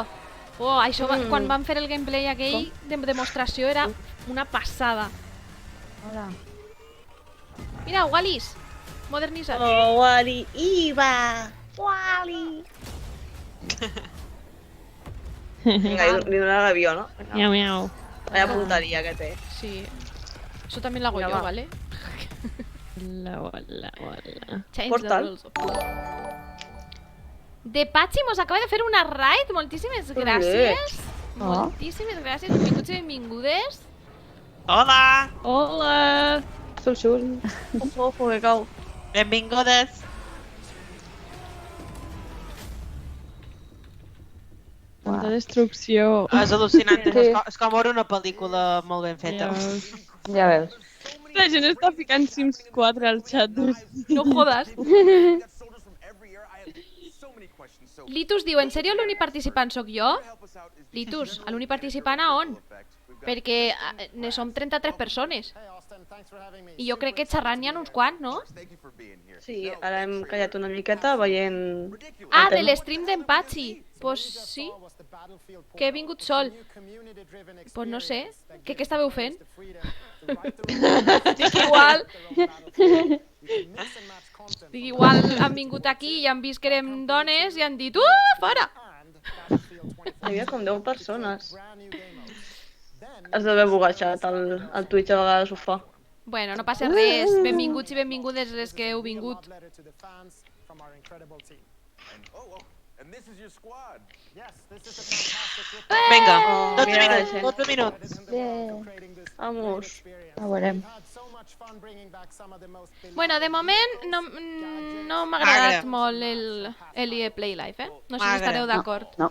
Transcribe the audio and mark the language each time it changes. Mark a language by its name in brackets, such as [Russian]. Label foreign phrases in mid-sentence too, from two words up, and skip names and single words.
[Catalan] Oh, això quan vam fer el gameplay aquell de demostració era una passada. Hola. Mira, Wallis. Modernitzat. Oh, Wally, Iva! Wally! Vinga, li donarà l'avió, no? Miau, miau. Vaya punteria que té. Sí. [Spanish] Eso también lo hago Mira, yo, va. ¿vale? Hola. [English] Change Portal. the rules of play. [Catalan] De Patxi mos acaba de fer una raid. Moltíssimes gràcies. Oh. Moltíssimes gràcies. Benvinguts i benvingudes. Hola! Hola. Sul. Ojo, que cau. Benvingudes! Tanta destrucció. És al·lucinant, Sí. és com veure una pel·lícula molt ben feta. Ja veus. La gent està ficant Sims 4 al xat. [Spanish] No jodas. [English] Got soldiers from every era. I have so many questions. So [Catalan] Litus diu, en sèrio l'únic participant sóc jo? [English] help us out is [Catalan] Litus, l'únic participant a on? Perquè ne som 33 persones. I jo crec que xerrant n'hi ha uns quants, no? [English] thank you for being here. [Catalan] Sí, ara hem callat una miqueta veient... Ah, de l'stream d'en Patxi. Pues sí, que he vingut sol. Pues no sé, què estàveu fent? Dic, igual han vingut aquí i han vist que érem dones i han dit fora! Hi havia com 10 persones. Has d'haver bugatxat el Twitch a vegades ho fa. Bueno, no passa res, benvinguts i benvingudes les que heu vingut. [English] And this is your squad. [Catalan] Vinga, Oh, 12 mira la minuts, gent. 12 minuts. [Spanish] Vamos. [Catalan] Ja ho veurem. Bueno, de moment no m'ha agradat molt el EA Play Live, eh? No sé si estareu d'acord. No.